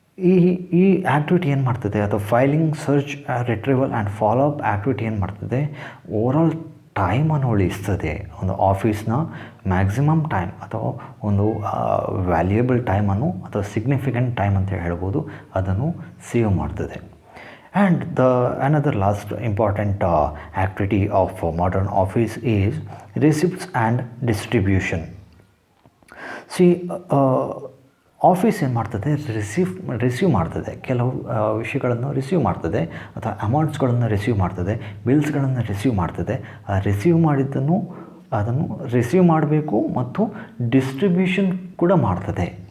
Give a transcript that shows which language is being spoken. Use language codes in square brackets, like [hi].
[kn] ಈ ಈ ಆ್ಯಕ್ಟಿವಿಟಿ ಏನು ಮಾಡ್ತದೆ, ಅಥವಾ filing, search, retrieval and follow up activity ಏನು ಮಾಡ್ತದೆ, ಓವರಾಲ್ ಟೈಮನ್ನು ಉಳಿಸ್ತದೆ. ಒಂದು ಆಫೀಸ್ನ ಮ್ಯಾಕ್ಸಿಮಮ್ ಟೈಮ್ ಅಥವಾ ಒಂದು ವ್ಯಾಲ್ಯೂಯಬಲ್ ಟೈಮನ್ನು ಅಥವಾ ಸಿಗ್ನಿಫಿಕೆಂಟ್ ಟೈಮ್ ಅಂತ ಹೇಳ್ಬೋದು, ಅದನ್ನು ಸೇವ್ ಮಾಡ್ತದೆ. [en] And another last important activity of modern office is receipts and distribution. [kn] See, office ಏನು ಮಾಡ್ತದೆ, ರಿಸೀವ್ ಮಾಡ್ತದೆ, ಕೆಲವು ವಿಷಯಗಳನ್ನು ರಿಸೀವ್ ಮಾಡ್ತದೆ ಅಥವಾ ಅಮೌಂಟ್ಸ್ಗಳನ್ನು ರಿಸೀವ್ ಮಾಡ್ತದೆ, ಬಿಲ್ಸ್ಗಳನ್ನು ರಿಸೀವ್ ಮಾಡ್ತದೆ. ರಿಸೀವ್ ಮಾಡಿದ್ದನ್ನು ಅದನ್ನು ರಿಸೀವ್ ಮಾಡಬೇಕು ಮತ್ತು ಡಿಸ್ಟ್ರಿಬ್ಯೂಷನ್ ಕೂಡ ಮಾಡ್ತದೆ.